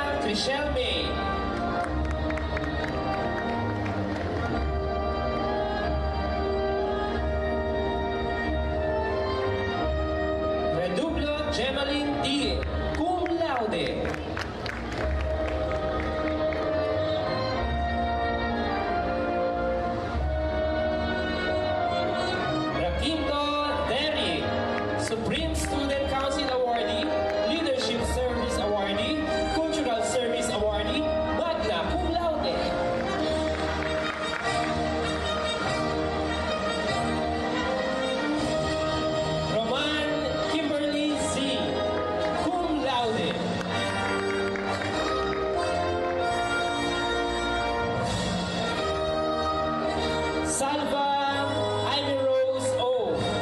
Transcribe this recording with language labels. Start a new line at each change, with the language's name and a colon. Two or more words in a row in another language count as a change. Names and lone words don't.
English: Michelle May. Redublo Gemaline D.
Latin: Cum laude. Raquinto Derry,
English: Supreme Student Council Awardee, Leadership Service Awardee, Cultural Service Awardee,
Latin: magna cum laude.
English: Roman Kimberly Z.
Latin: Cum laude. Salva Ivy Rose O.